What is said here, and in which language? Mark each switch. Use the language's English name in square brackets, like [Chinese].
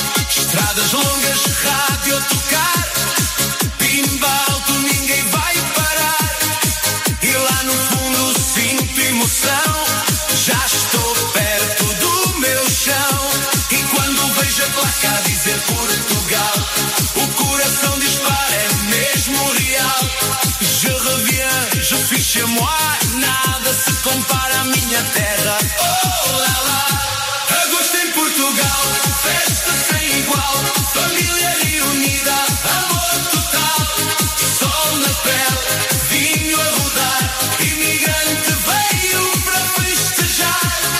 [Portuguese] Estradas longas, rádio a tocar, pimba alto, ninguém vai parar. E lá no fundo sinto emoção, já estou perto do meu chão. E quando vejo a placa a dizer Portugal, o coração dispara, é mesmo real. [French] Je reviens, je suis chez moi, [Portuguese] nada se compara à minha terra. Oh lá lá, agosto em Portugal, festa sem igual, família reunida, amor total. Sol na pele, vinho a rodar, imigrante veio para festejar.